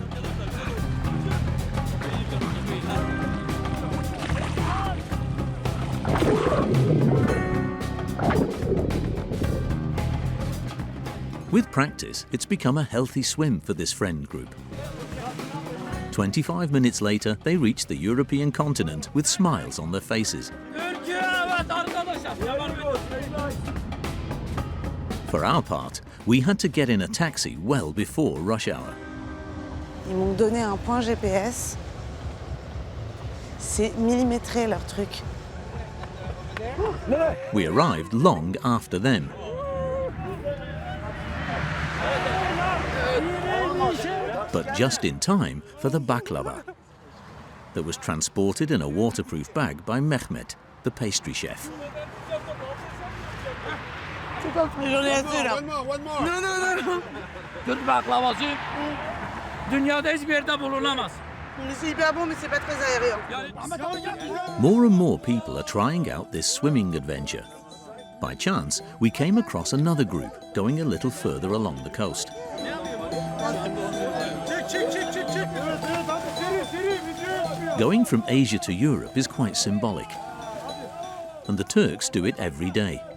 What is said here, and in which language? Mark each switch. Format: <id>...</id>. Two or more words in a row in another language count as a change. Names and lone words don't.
<en>With practice, it's become a healthy swim for this friend group. 25 minutes later, they reach the European continent with smiles on their faces. For our part, we had to get in a taxi well before rush hour.</en> <fr>Ils m'ont donné un point GPS. C'est millimétré leur truc.</fr> <en>We arrived long after them. But just in time for the baklava that was transported in a waterproof bag by Mehmet, the pastry chef.</en> <fr>J'en ai assez là. Non.</fr> <tr>Türk baklavası dünyada hiçbir yerde bulunamaz.</tr> <fr>C'est hyper bon, mais c'est pas très aérien.</fr> <en>More and more people are trying out this swimming adventure. By chance, we came across another group going a little further along the coast. Going from Asia to Europe is quite symbolic, and the Turks do it every day.</en>